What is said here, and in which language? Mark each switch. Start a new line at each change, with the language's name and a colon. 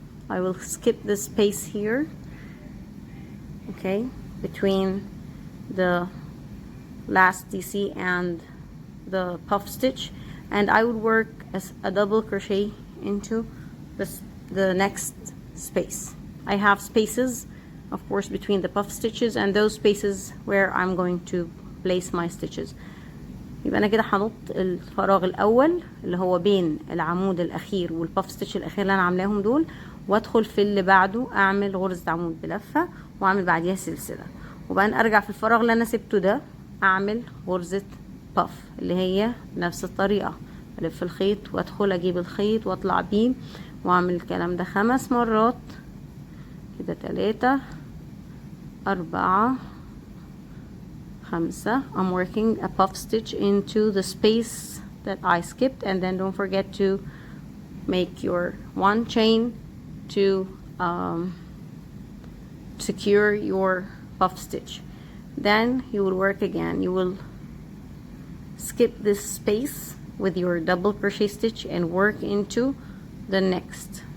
English: I will skip the space here, okay, between the last DC and the puff stitch, and I would work as a double crochet into the next space. I have spaces, of course, between the puff stitches and those spaces where I'm going to place my stitches.
Arabic: يبقى انا كده هنط الفراغ الاول اللي هو بين العمود الاخير والباف ستيتش الاخير اللي انا عاملاهم دول، وادخل في اللي بعده اعمل غرزة عمود بلفة واعمل بعديها سلسلة، وبعدين ارجع في الفراغ اللي انا سبته ده اعمل غرزة باف اللي هي نفس الطريقة، الف الخيط وادخل اجيب الخيط واطلع بيه واعمل الكلام ده 5 مرات كده، 3 4 5.
English: I'm working a puff stitch into the space that I skipped, and then don't forget to make your 1 chain to secure your puff stitch. Then you will work again. You will skip this space with your double crochet stitch and work into the next.